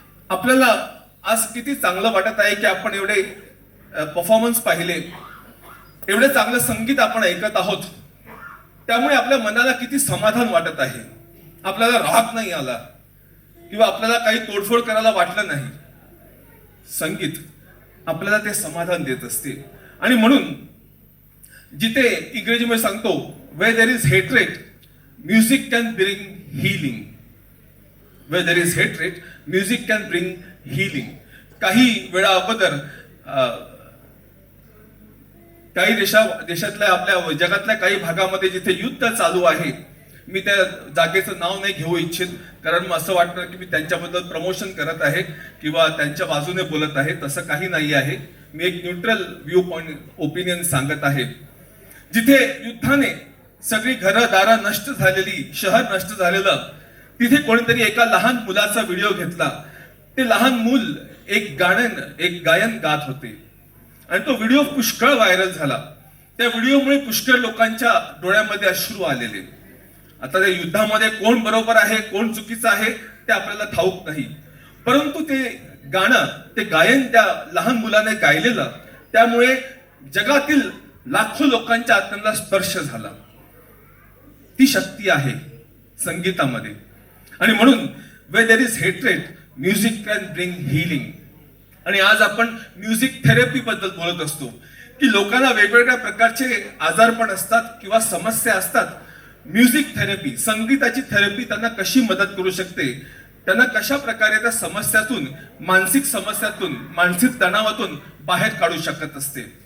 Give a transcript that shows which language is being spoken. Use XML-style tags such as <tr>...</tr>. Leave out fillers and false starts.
<mr>आपल्याला आज किती चांगलं वाटत आहे की आपण एवढे परफॉर्मन्स पाहिले, एवढे चांगलं संगीत आपण ऐकत आहोत. त्यामुळे आपल्या मनाला किती समाधान वाटत आहे. आपल्याला राग नाही आला किंवा आपल्याला काही तोडफोड करायला वाटलं नाही. संगीत आपल्याला ते समाधान देत असते. आणि म्हणून जिथे इंग्रजीमध्ये सांगतो,</mr> <en>where there is hatred, music can bring healing. Where there is hatred, music can bring healing.</en> <mr>काही वेळा अगोदर काही देशातल्या, आपल्या जगातल्या काही भागामध्ये जिथे युद्ध चालू आहे, मी त्या जागेचं नाव नाही घेऊ इच्छित, कारण असं वाटणार की मी त्यांच्याबद्दल प्रमोशन करत आहे किंवा त्यांच्या बाजूने बोलत आहे. तसं काही नाही आहे. मी एक न्यूट्रल व्ह्यू पॉइंट, ओपिनियन सांगत आहे. जिथे युद्धाने सगळी घरं दारं नष्ट झालेली, शहर नष्ट झालेलं, तिथे कोणीतरी एका लहान मुलाचा व्हिडिओ घेतला. ते लहान मूल एक गायन गात होते आणि तो व्हिडिओ पुष्कळ व्हायरल झाला. त्या व्हिडिओमुळे पुष्कळ लोकांच्या डोळ्यामध्ये अश्रू आलेले. आता त्या युद्धामध्ये कोण बरोबर आहे, कोण चुकीचं आहे ते आपल्याला ठाऊक नाही, परंतु ते गाणं, ते गायन त्या लहान मुलाने गायलेलं, त्यामुळे जगातील लाखो लोकांच्या आत्म्याला स्पर्श झाला. ती शक्ती आहे संगीतामध्ये. आणि म्हणून</mr> <en>where there is hatred, music can bring healing.</en> <mr>आणि आज आपण म्युझिक थेरपी बद्दल बोलत असतो की लोकांना वेगवेगळ्या प्रकारचे आजारपण असतात किंवा समस्या असतात. म्युझिक थेरपी, संगीताची थेरपी त्यांना कशी मदत करू शकते, त्यांना कशा प्रकारे त्या समस्यातून, मानसिक समस्यातून, मानसिक तणावातून बाहेर काढू शकत असते.</mr>